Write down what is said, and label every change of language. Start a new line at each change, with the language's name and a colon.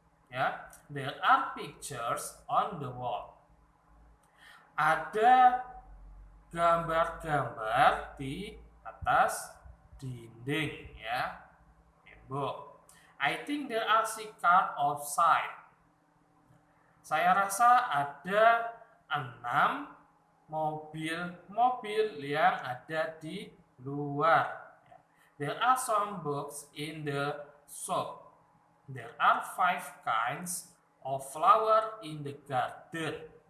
English: Ya, there are pictures on the wall.
Indonesian: Ada gambar-gambar di atas dinding, ya, tembok.
English: I think there are 6 cars outside.
Indonesian: Saya rasa ada 6 mobil yang ada di luar.
English: There are some books in the shop. There are 5 kinds of flower in the garden.